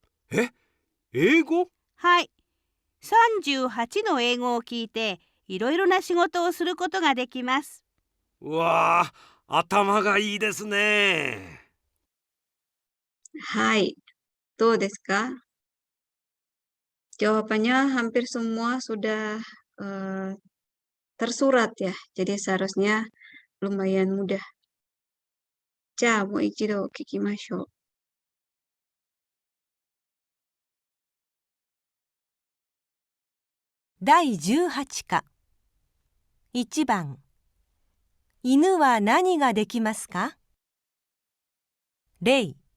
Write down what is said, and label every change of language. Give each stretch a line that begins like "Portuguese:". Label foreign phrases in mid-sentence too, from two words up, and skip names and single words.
Japanese: え、英語？はい。38の英語を聞いて、いろいろな仕事をすることができます。わあ、頭がいいですね。 Hai, どうですか?
Indonesian: Jawabannya hampir semua sudah tersurat ya. Jadi seharusnya lumayan mudah.
Japanese: Ja, もう一度聞きましょう. 第18課1番犬は何ができますか？例